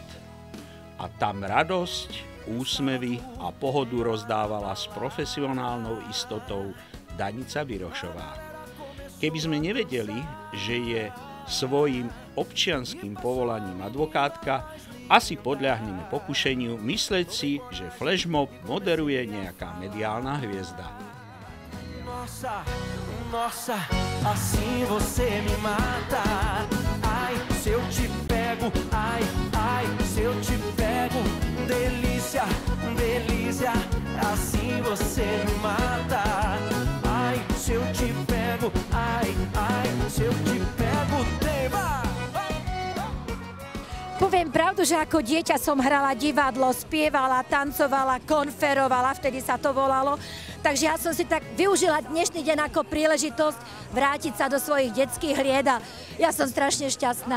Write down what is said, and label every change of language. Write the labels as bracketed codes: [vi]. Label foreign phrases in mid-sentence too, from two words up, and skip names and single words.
[sk] A tam radosť, úsmevy a pohodu rozdávala s profesionálnou istotou Danica Birošová. Keby sme nevedeli, že je svojím občianskym povolaním advokátka, asi podľahneme pokušeniu myslieť si, že flashmob moderuje nejaká mediálna hviezda. [pt] Nossa, nossa, assim você me mata. Ai, se eu te pego, ai, ai, se eu te pego, delícia, delícia, assim você me mata. Ai, se eu te pego, ai, ai, se eu te pego, tema. [sk] Poviem pravdu, že ako dieťa som hrala divadlo, spievala, tancovala, konferovala, vtedy sa to volalo. Takže ja som si tak využila dnešný deň ako príležitosť vrátiť sa do svojich detských hlied a ja som strašne šťastná.